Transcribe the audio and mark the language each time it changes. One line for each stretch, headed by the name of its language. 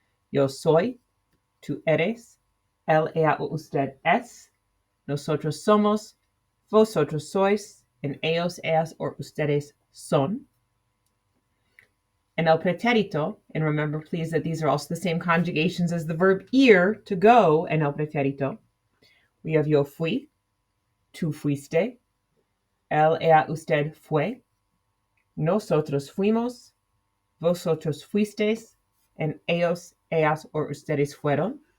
Spanish: Yo soy, tú eres, él, ella o usted es, nosotros somos, vosotros sois, and ellos, ellas, or ustedes son. En el pretérito,
English: and remember please that these are also the same conjugations as the verb ir, to go,
Spanish: en el pretérito.
English: We have
Spanish: yo fui, tú fuiste, él, ella, usted fue, nosotros fuimos, vosotros fuisteis, and ellos, ellas, or ustedes fueron.